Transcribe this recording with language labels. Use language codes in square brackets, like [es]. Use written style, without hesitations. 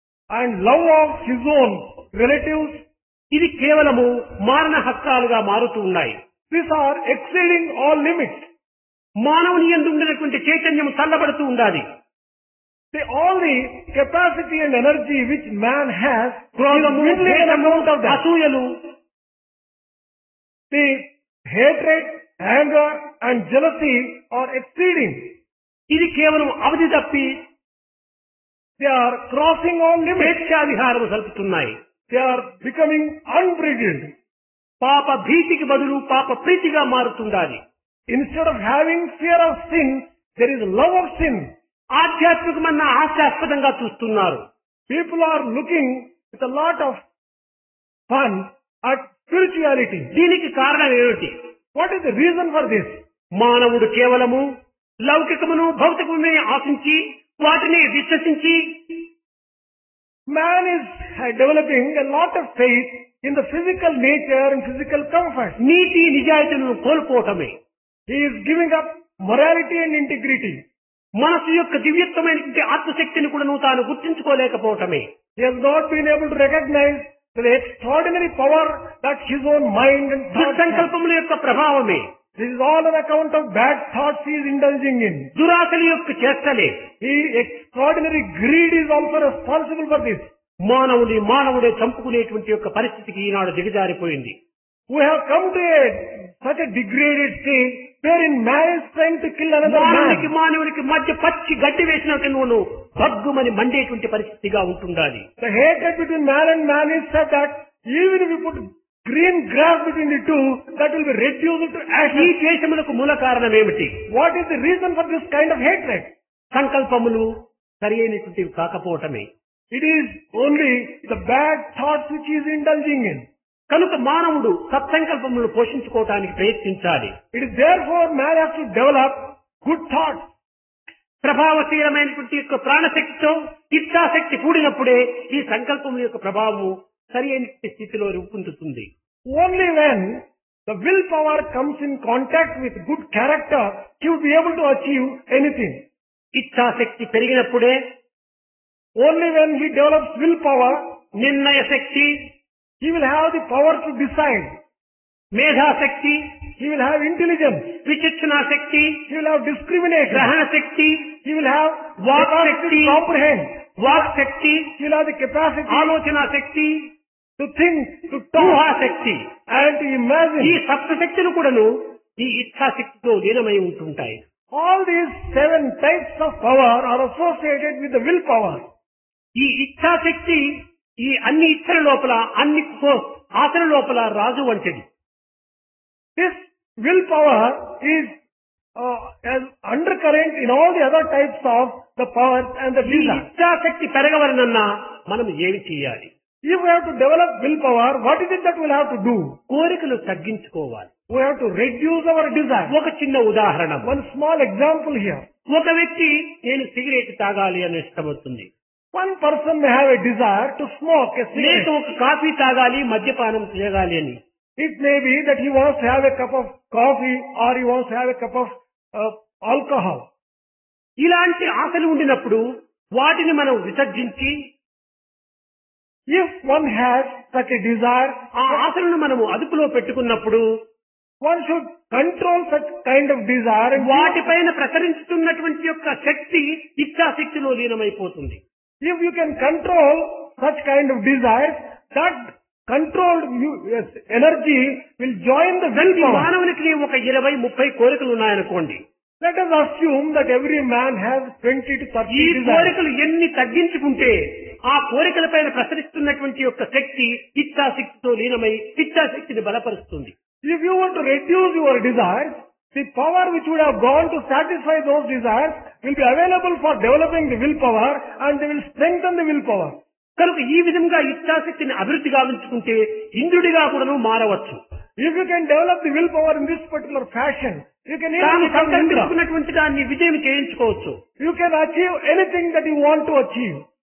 [en] and love of his own relatives, [te] ఇది కేవలము మారణ హక్కాలుగా మారుతూ ఉన్నాయి. [en] these are exceeding all limits. [te] మానవుని యందు ఉండినటువంటి చైతన్యం చల్లబడుతూ ఉండాలి. [en] All the capacity and energy which man has, [te] క్రోధము, [en] is dwindling on [te] ద్వేషము, [en] account of that. [te] అసూయలు, [en] The hatred, anger and jealousy are exceeding. [te] ఇది కేవలం అవధి తప్పి [en] They are crossing all limits. [te] స్వేచ్ఛావిహారం సల్పుతున్నాయి. [en] They are becoming unbridled. [te] పాప భీతికి బదులు పాప ప్రీతిగా మారుతుండాలి. [en] Instead of having fear of sin, there is love of sin. [te] ఆధ్యాత్మికమన్న హాస్యాస్పదంగా చూస్తున్నారు. [en] People are looking with a lot of fun at spirituality. [te] దీనికి కారణం ఏమిటి? [en] What is the reason for this? [te] మానవుడు కేవలము లౌకికమును భౌతికమునే ఆశించి వాటిని విశ్వసించి [en] Man is developing a lot of faith in the physical nature and physical comfort. [te] NITI నిజాయితీలను కోల్పోవటమే. [en] He is giving up morality and integrity. [te] మనసు యొక్క దివ్యత్వమైనటువంటి ఆత్మశక్తిని కూడా తాను గుర్తించుకోలేకపోవటమే. [en] He has not been able to recognize the extraordinary power that his own mind and thoughts have. [te] దుస్సంకల్పముల యొక్క ప్రభావమే. [en] This is all on account of bad thoughts he is indulging in. [te] దురాశల యొక్క చేష్టలే. [en] Extraordinary greed is also responsible for this. [te] మానవుడే చంపుకునేటువంటి యొక్క పరిస్థితికి ఈనాడు దిగజారిపోయింది. [en] We have come to such a degraded state wherein man is trying to kill another man. [te] మానవునికి మధ్య పచ్చి గడ్డి వేసినట్టు నువ్వు భగ్గుమని మండేటువంటి పరిస్థితిగా ఉంటుండాలి. [en] The hatred between man and man is such that even if you put green grass between the two, that will be reduced to [te] ఈ [en] ashes. [te] ద్వేషములకు మూల కారణం ఏమిటి? [en] What is the reason for this kind of hatred? [te] సంకల్పములు సరి అయినటువంటివి కాకపోవటమే. [en] It is only the bad thoughts which he is indulging in. [te] కనుక మానవుడు సత్సంకల్పములను పోషించుకోవటానికి ప్రయత్నించాలి. [en] It is therefore man has to develop good thoughts. [te] ప్రభావశీలమైనటువంటి యొక్క ప్రాణశక్తితో ఇచ్ఛాశక్తి కూడినప్పుడే ఈ సంకల్పముల యొక్క ప్రభావము సరి అయిన స్థితిలో రూపొందుతుంది. [en] Only when the willpower comes in contact with good character, he will be able to achieve anything. [te] ఇచ్ఛాశక్తి పెరిగినప్పుడే, [en] only when he develops willpower, [te] నిర్ణయ శక్తి, [en] he will have the power to decide. [te] మేధాశక్తి, [en] He will have intelligence. [te] విచక్షణా Shakti, [en] He will have discrimination. [te] గ్రహణ శక్తి, [en] He will have [te] walk [en] capacity [te] Shakti, [en] to comprehend. [te] Walk Shakti, [en] He will have the capacity [te] ఆలోచన శక్తి, [en] to think, to talk, [te] ఊహాశక్తి. [en] and to [te] ఈ [en] imagine. [te] సప్తశక్తులు కూడాను ఈ ఇచ్ఛాశక్తితో లీనమై ఉంటుంటాయి. [en] All these 7 types of power are associated with the willpower. [te] ఈ ఇచ్ఛాశక్తి ఈ అన్ని ఇచ్చల లోపల, అన్ని ఆశల లోపల రాజు వంటిది. [en] This willpower is as undercurrent in all the other types of the powers and the [te] ఈ [en] desire. [te] ఇచ్ఛాశక్తి పెరగవలనన్నా మనం ఏమి చేయాలి? [en] If we have to develop willpower, what is it that we'll have to do? [te] కోరికలు తగ్గించుకోవాలి. [en] We have to reduce our desire. [te] ఒక చిన్న ఉదాహరణ. [en] One small example here. [te] ఒక వ్యక్తి నేను సిగరెట్ తాగాలి అని ఇష్టపడుతుంది. [en] One person may have a desire to smoke a [te] లేక [en] cigarette. [te] ఒక కాఫీ తాగాలి, మద్యపానం చేయగాలి అని. [en] It may be that he wants to have a cup of coffee or he wants to have a cup of alcohol. [te] ఇలాంటి ఆశలు ఉండినప్పుడు వాటిని మనం విసర్జించి [en] If one has such a desire, [te] ఆ ఆశలను మనము అదుపులో పెట్టుకున్నప్పుడు [en] one should control such kind of desire and [te] వాటిపైన ప్రసరించుతున్నటువంటి యొక్క శక్తి ఇచ్ఛాశక్తిలో లీనమైపోతుంది. [en] if you can control such kind of desires, that controlled energy will join the [te] ప్రతి [en] willpower. [te] మానవునికి ఒక 20-30 కోరికలు ఉన్నాయనుకోండి. [en] Let us assume that every man has 20 to 30 [te] ఈ [en] desires. [te] కోరికలు ఎన్ని తగ్గించుకుంటే ఆ కోరికలపైన ప్రసరిస్తున్నటువంటి యొక్క శక్తి ఇచ్ఛాశక్తితో లీనమై ఇచ్ఛాశక్తిని బలపరుస్తుంది. [en] If you want to reduce your desires, the power which would have gone to satisfy those desires will be available for developing the willpower and they will strengthen the willpower. [te] కనుక ఈ విధంగా ఇచ్ఛాశక్తిని అభివృద్ధి గావించుకుంటే ఇంద్రుడిగా కూడాను మారవచ్చు. [en] If you can develop the willpower in this particular fashion, you can [te] తాను [en] even become Indra. [te] సంకల్పించుకున్నటువంటి దాన్ని విజయం చేయించుకోవచ్చు. [en] You can achieve anything that you want to achieve.